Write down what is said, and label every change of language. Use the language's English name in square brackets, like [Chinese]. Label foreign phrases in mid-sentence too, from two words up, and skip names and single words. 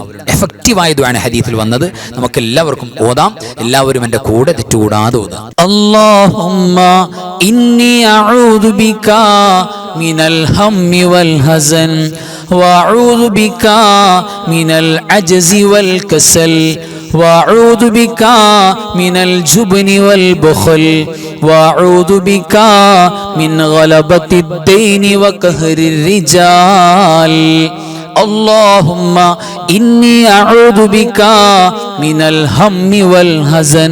[Malayalam] എഫക്റ്റീവായ ദുആണ് ഹദീസിൽ വന്നത്. നമുക്ക് എല്ലാവർക്കും ഓതാം. എല്ലാവരും എൻ്റെ കൂടെ തെറ്റുകൂടാതെ ഓതാം. [Arabic] اللهم إني أعوذ بك من الهم والحزن وأعوذ بك من العجز والكسل وأعوذ بك من الجبن والبخل وأعوذ بك من غلبة الدين وقهر الرجال اللهم إني أعوذ بك من الهم والحزن